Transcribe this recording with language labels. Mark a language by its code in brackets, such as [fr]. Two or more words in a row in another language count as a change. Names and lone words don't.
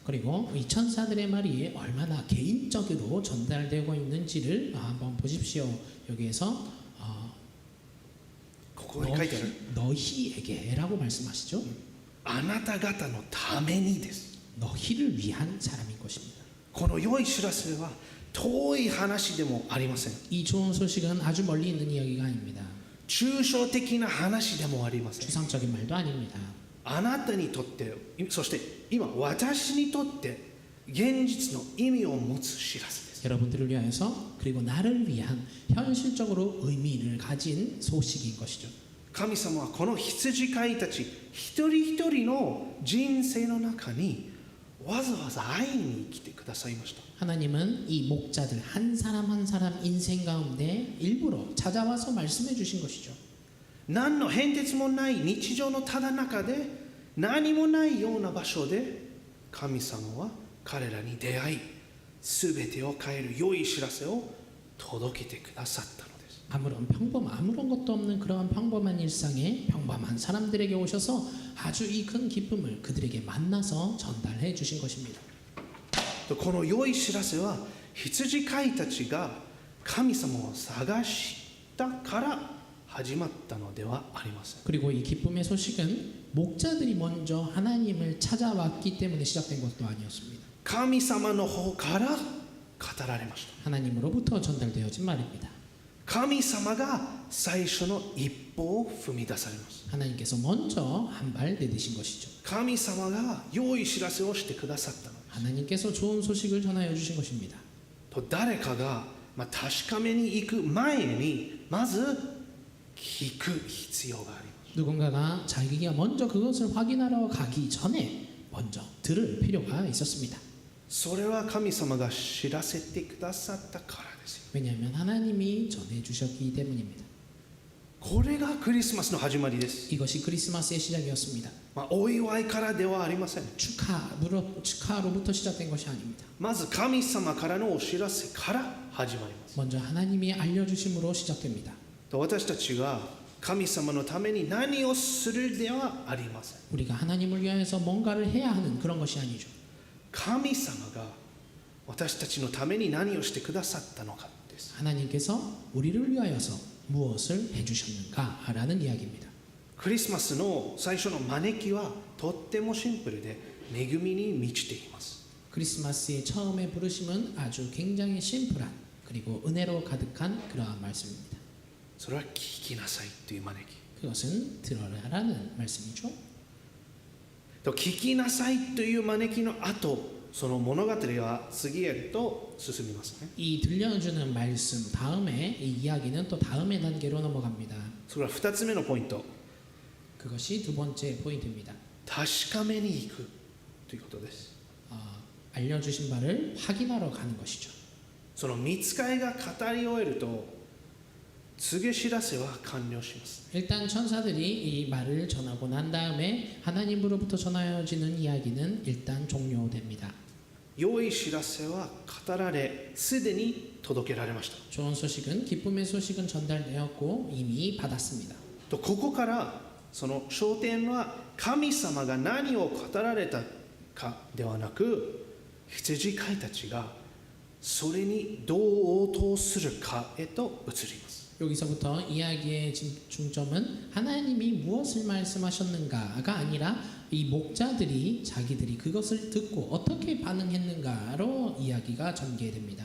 [ko] 그리고 이 천사들의 말이 얼마나 개인적으로 전달되고 있는지를 한번 보십시오. 여기에서 [ja] ここに書いてある [ko] 너희에게라고 말씀하시죠. [ja] あなた方のためにです。 [ko] 너희를 위한 사람인 것입니다. [ja] この良い知らせは遠い話でもありません。 [ko] 이 좋은 소식은 아주 멀리 있는 이야기가 아닙니다. [ja] 抽象的な話でもありません。 [ko] 추상적인 말도 아닙니다. [ja] あなたにとって、そして今私にとって現実の意味を持つ知らせです。 [ko] 여러분들을 위하여서 그리고 나를 위한 현실적으로 의미를 가진 소식인 것이죠. [ja] 神様はこの羊飼いたち一人一人の人生の中にわざわざ会いに来てくださいました。 [ko] 하나님은 이 목자들 한 사람 한 사람 인생 가운데 일부러 찾아와서 말씀해 주신 것이죠. [ja] 何の変哲もない日常のただ中で何もないような場所で神様は彼らに出会い全てを変える良い知らせを届けてくださったのです。 [ko] 아무런 것도 없는 그러한 평범한 일상에 평범한 사람들에게 오셔서 아주 이 큰 기쁨을 그들에게 만나서 전달해 주신 것입니다. [ja] この良い知らせは羊飼いたちが神様を探したから始まったのではありません。 [ko] 그리고 이 기쁨의 소식은 목자들이 먼저 하나님을 찾아왔기 때문에 시작된 것도 아니었습니다. [ja] 神様の方から語られました。 [ko] 하나님으로부터 전달되어진 말입니다. [ja] 神様が最初の一歩を踏み出されます。 [ko] 하나님께서 먼저 한 발 내디신 것이죠. [ja] 神様が良い知らせをしてくださったのです。 [ko] 하나님께서 좋은 소식을 전하여 주신 것입니다. [ja] と誰かが、確かめに行く前にまず聞く必要があります。 [ko] 누군가가 자기가 먼저 그것을 확인하러 가기 전에 먼저 들을 필요가 있었습니다. [ja] それは神様が知らせてくださったからですよ。 [ko] 왜냐하면 하나님이 전해주셨기 때문입니다. [ja] これがクリスマスの始まりです。 [ko] 이것이 크리스마스의 시작이었습니다. [ja] お祝いからではありません。 [ko] 축하로부터 시작된 것이 아닙니다. [ja] まず神様からのお知らせから始まります。 [ko] 먼저 하나님이 알려주심으로 시작됩니다. [ja] 私たちが神様のために何をするではありません。 [ko] 우리가 하나님을 위하여서 뭔가를 해야 하는 그런 것이 아니죠. [ja] 神様が私たちのために何をしてくださったのかです。 [ko] 하나님께서 우리를 위하여서 무엇을 해주셨는가라는 이야기입니다. [ja] クリスマスの最初の招きはとってもシンプルで恵みに満ちています。 [ko] 크리스마스의 처음에 부르심은 아주 굉장히 심플한 그리고 은혜로 가득한 그러한 말씀입니다. [ja] それは聞きなさいという招き。 [ko] 그것은 들어라라는 말씀이죠. [ja] と聞きなさいという招きの後、その物語は次へと進みますね。 [ko] 이 들려주는 말씀 다음에 이 이야기는 또 다음의 단계로 넘어갑니다. [ja] それは2つ目のポイント。 [ko] 그것이 두 번째 포인트입니다. [ja] 確かめに行くということです。 [ko] 알려주신 바를 확인하러 가는 것이죠. [ja] その御使いが語り終えると告げ知らせは完了します。 [ko] 일단 천사들이 이 말을 전하고 난 다음에 하나님으로부터 전하여지는 이야기는 일단 종료됩니다. [ja] 良い知らせは語られ、すでに届けられました。 [ko] 좋은 소식은 기쁨의 소식은 전달되었고 이미 받았습니다. [ja] とここからその焦点は神様が何を語られたかではなく、羊飼いたちがそれにどう応答するかへと移ります。 [ko] 여기서부터 이야기의 중점은 하나님이 무엇을 말씀하셨는가가 아니라 이 목자들이 자기들이 그것을 듣고 어떻게 반응했는가로 이야기가 전개됩니다.